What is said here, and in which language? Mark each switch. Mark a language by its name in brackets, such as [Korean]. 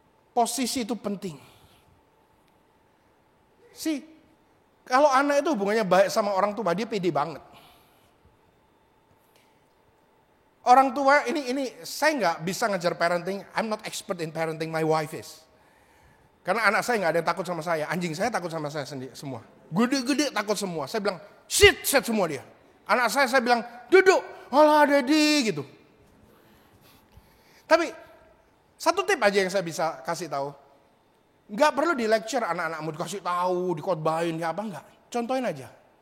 [Indonesian] Posisi itu penting. Kalau anak itu hubungannya baik sama orang tua, dia pede banget. Orang tua ini saya nggak bisa ngajar parenting. [English] I'm not expert in parenting, my wife is. [Indonesian] Karena anak saya nggak ada yang takut sama saya. Anjing saya takut sama saya sendiri semua. Gede-gede takut semua. Saya bilang sit semua dia. Anak saya bilang duduk. Alah Dedi gitu. Tapi satu tip aja yang saya bisa kasih tahu. Nggak perlu di lecture anak-anakmu, dikasih tahu, dikotbahin, ya apa enggak. Contohin aja.